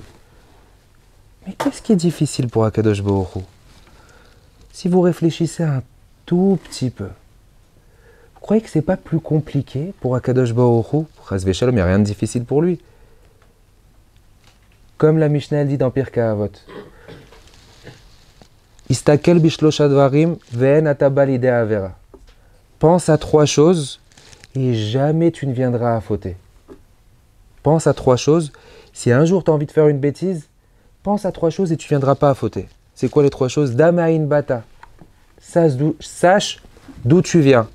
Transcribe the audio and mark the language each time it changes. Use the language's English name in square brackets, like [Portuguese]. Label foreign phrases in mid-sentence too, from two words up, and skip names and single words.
[French] Mais qu'est-ce qui est difficile pour [Hebrew] הקדוש ברוך הוא? [French] Si vous réfléchissez un tout petit peu, vous croyez que c'est pas plus compliqué pour [Hebrew] הקדוש ברוך הוא? חס ושלום, [French] il n'y a rien de difficile pour lui. Comme la Mishnah elle dit dans Pirkei Avot. [Hebrew] הסתכל בשלושה דברים ואין אתה בא לידי עבירה. [French] Pense à trois choses et jamais tu ne viendras à fauter. Pense à trois choses. Si un jour tu as envie de faire une bêtise, pense à trois choses et tu ne viendras pas à fauter. C'est quoi les trois choses? [Hebrew] דע מאין באת. [French] Sache d'où tu viens.